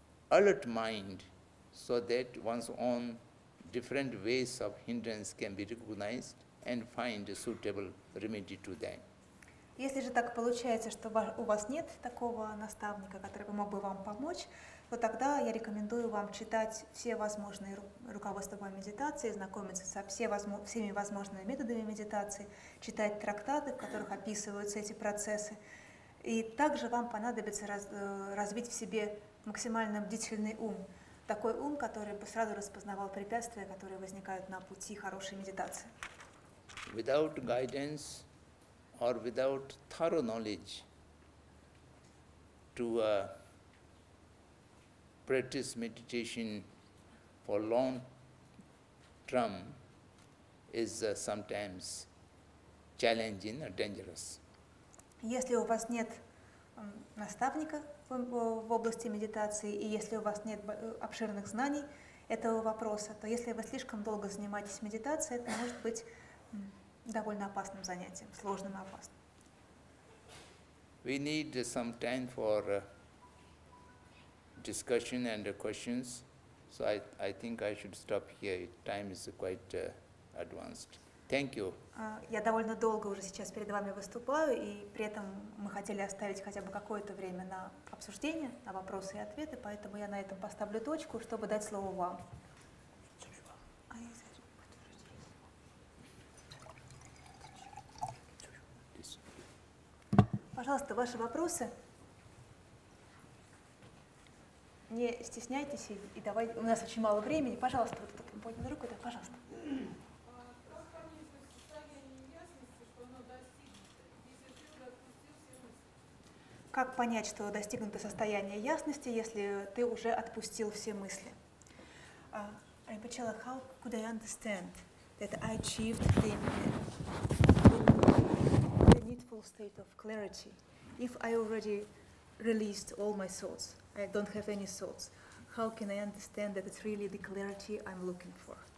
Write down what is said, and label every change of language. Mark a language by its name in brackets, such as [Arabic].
[English] alert mind, so that one's own different ways of hindrance can be recognized and find a suitable remedy to them. [Russian] Если же так получается, что у вас нет такого наставника, который мог бы вам помочь, то тогда я рекомендую вам читать все возможные руководства по медитации, знакомиться со всеми возможными методами медитации, читать трактаты, в которых описываются эти процессы. И также вам понадобится развить в себе максимально бдительный ум, такой ум, который бы сразу распознавал препятствия, которые возникают на пути хорошей медитации. [English] Without guidance or without thorough knowledge to practice meditation for long term is sometimes challenging or dangerous. [Russian] Если у вас нет наставника в области медитации, и если у вас нет обширных знаний этого вопроса, то если вы слишком долго занимаетесь медитацией, это может быть довольно опасным занятием, сложным и опасным. [English] We need some time for discussion and questions, so I think I should stop here. Time is quite advanced. Thank you. [Russian] Я довольно долго уже сейчас перед вами выступаю, и при этом мы хотели оставить хотя бы какое-то время на обсуждение, на вопросы и ответы, поэтому я на этом поставлю точку, чтобы дать слово вам. Пожалуйста, ваши вопросы. Не стесняйтесь и давайте. У нас очень мало времени. Пожалуйста, вот кто-то поднял руку, да, пожалуйста. Как понять, что достигнуто состояние ясности, если ты уже отпустил все мысли? [English] Ринпоче, how could I understand that I achieved the needful state of clarity if I already released all my thoughts? I don't have any thoughts. How can I understand that it's really the clarity I'm looking for?